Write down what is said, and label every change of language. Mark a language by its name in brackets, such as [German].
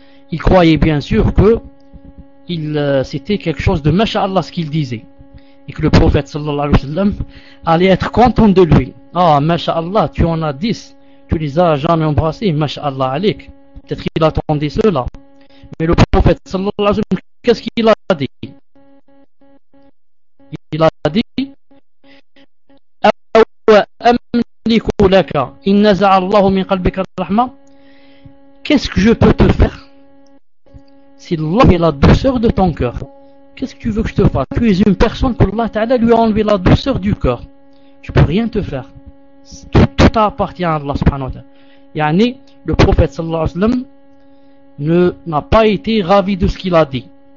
[French] Il croyait bien sûr que c'était quelque chose de mashallah ce qu'il disait. Et que le prophète sallallahu alayhi wa sallam allait être content de lui. Ah, mashallah, tu en as 10. Tu les as jamais embrassés. Mashallah alik. Peut-être qu'il attendait cela. Mais le prophète sallallahu alayhi wa sallam, qu'est-ce qu'il a dit? Il a dit, [Arabic] أَمْلِكُ لَكَ إِنْ نَزَعَ اللَّهُ مِنْ قَلْبِكَ الرَّحْمَةِ. [French] Qu'est-ce que je peux te faire? C'est Allah et la douceur de ton cœur. Qu'est-ce que tu veux que je te fasse? Tu es une personne que Allah Ta'ala lui a enlevé la douceur du cœur. Tu peux rien te faire. Tout appartient à Allah subhanahu wa ta'ala. Yani, le prophète sallallahu alayhi wa sallam n'a pas été ravi de ce qu'il a dit.